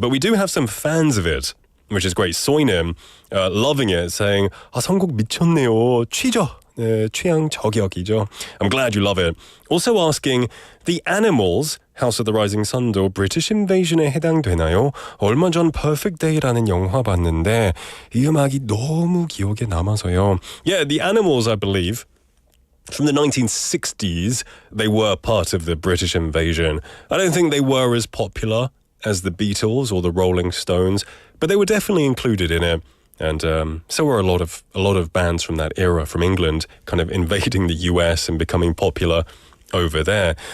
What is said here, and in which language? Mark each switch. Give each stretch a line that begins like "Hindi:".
English: But we do have some fans of it, which is great. Soinim, loving it, saying,
Korean: 선곡 미쳤네요. 취죠. 취향 저격이죠.
English: I'm glad you love it. Also asking,
Korean: The Animals, House of the Rising Sun도 British Invasion에 해당되나요? 얼마 전 Perfect Day라는 영화 봤는데 이 음악이 너무 기억에 남아서요.
English: Yeah, The Animals, I believe, from the 1960s, they were part of the British Invasion. I don't think they were as popular as the Beatles or the Rolling Stones, but they were definitely included in it. And so were a lot of bands from that era from England kind of invading the US and becoming popular over there.